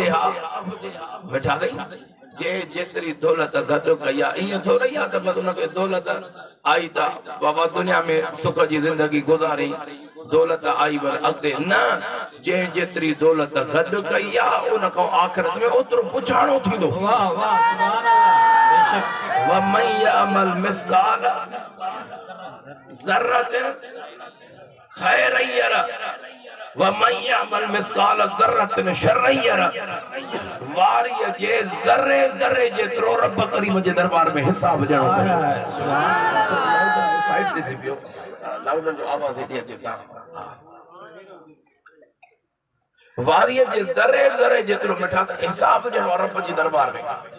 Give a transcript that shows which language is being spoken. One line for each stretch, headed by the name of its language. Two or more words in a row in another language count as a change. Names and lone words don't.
Sindhi: हा मिठा गई जे जेतिरी दौलत गॾु कई आहे, ईअं थोरी आहे त बस उनखे दौलत आई त बाबा दुनिया में सुख जी ज़िंदगी गुज़ारी, दौलत आई पर अॻिते न। जंहिं जेतिरी दौलत गॾु कई आहे उन खां आख़िरत में ओतिरो पुछाणो थींदो। वाह वाह
Arabic: سبحان الله.
Sindhi: बेशक
Arabic: ومن يعمل مثقال ذرة خيرا يره ومن يعمل مثقال ذرة شرا يره.
Sindhi: वारीअ जे ज़र्रे ज़र्रे जेतिरो रब करीम जे दरबार में हिसाब ॾियणो पए।
Arabic: سبحان الله.
Sindhi: साइड ते थी पियो, लाउडन जो आवाज़ हेॾे अचे था। वारीअ जे ज़र्रे ज़र्रे जेतिरो मिठा हिसाब ॾियणो रब जे दरबार में।